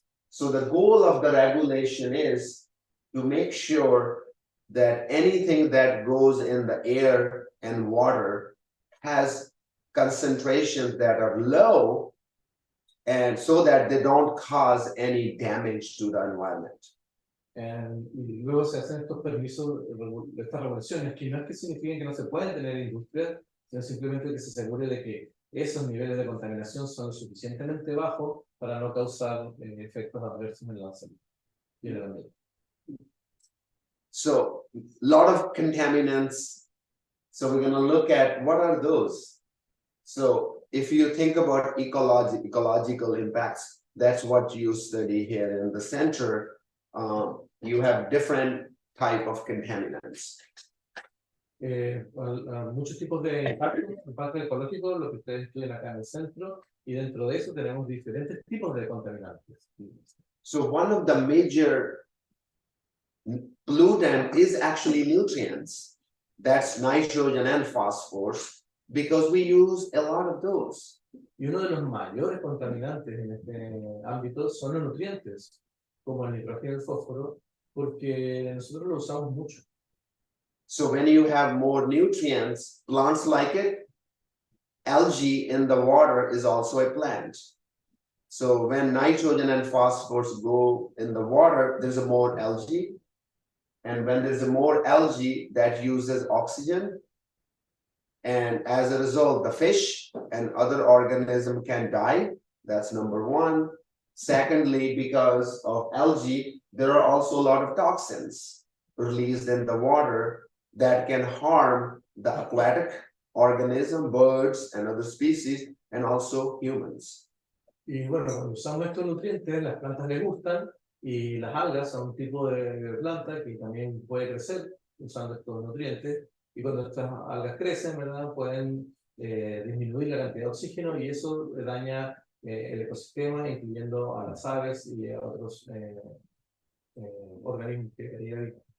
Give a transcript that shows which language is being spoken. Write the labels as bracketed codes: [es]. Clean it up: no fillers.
[en] So the goal of the regulation is to make sure that anything that goes in the air and water has concentrations that are low, and so that they don't cause any damage to the environment. [es] Y luego se hacen estos permisos, estas regulaciones, que no es que signifiquen que no se pueden tener industria, sino simplemente que se asegure de que esos niveles de contaminación son suficientemente bajos para no causar efectos adversos en la salud y en el ambiente. [en] So, a lot of contaminants. So we're going to look at what are those. So if you think about ecological impacts, that's what you study here in the center. You have different type of contaminants. [es] Muchos tipos de impacto ecológico, lo que ustedes estudian acá en el centro, y dentro de eso tenemos diferentes tipos de contaminantes. [en] So one of the major pollutant is actually nutrients. That's nitrogen and phosphorus, because we use a lot of those. [es] Y uno de los mayores contaminantes en este ámbito son los nutrientes, como el nitrógeno y el fósforo, porque nosotros lo usamos mucho. [en] So when you have more nutrients, plants like it. Algae in the water is also a plant. So when nitrogen and phosphorus go in the water, there's a more algae. And when there's a more algae, that uses oxygen. And as a result, the fish and other organisms can die. That's number one. Secondly, because of algae, there are also a lot of toxins released in the water that can harm the aquatic organism, birds and other species, and also humans. [es] Y bueno, cuando usamos estos nutrientes, las plantas les gustan, y las algas son un tipo de planta que también puede crecer usando estos nutrientes, y cuando estas algas crecen, ¿verdad? Pueden disminuir la cantidad de oxígeno, y eso daña el ecosistema, incluyendo a las aves y a otros organismos que habitan.